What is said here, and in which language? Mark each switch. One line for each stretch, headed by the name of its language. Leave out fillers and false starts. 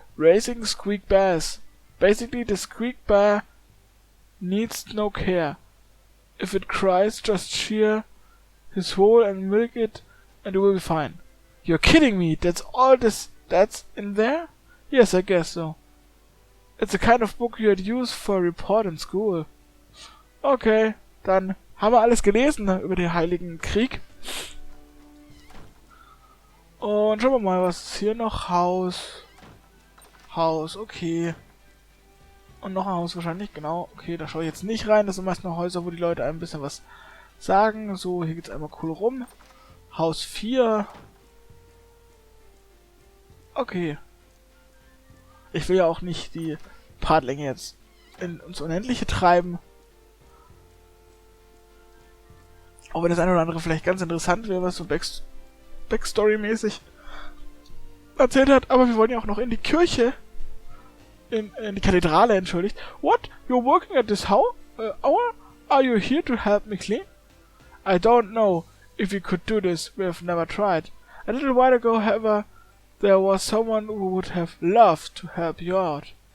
English: Raising squeak bears. Basically, the squeak bear needs no care. If it cries, just shear his hole and milk it, and it will be fine. You're kidding me? That's in there? Yes, I guess so. It's the kind of book you'd use for a report in school.
German: Okay, dann haben wir alles gelesen über den Heiligen Krieg. Und schauen wir mal, was ist hier noch? Haus, okay. Und noch ein Haus wahrscheinlich, genau. Okay, da schaue ich jetzt nicht rein. Das sind meist noch Häuser, wo die Leute ein bisschen was sagen. So, hier geht's einmal cool rum. Haus 4. Okay. Ich will ja auch nicht die Partlänge jetzt ins Unendliche treiben. Auch wenn das eine oder andere vielleicht ganz interessant wäre, was so Backstory-mäßig erzählt hat. Aber wir wollen ja auch noch in die Kirche. In die Kathedrale, entschuldigt.
English: What? You're working at this hour? Are you here to help me clean? I don't know if we could do this. We have never tried. A little while ago, however, there was someone who would have loved to help you out.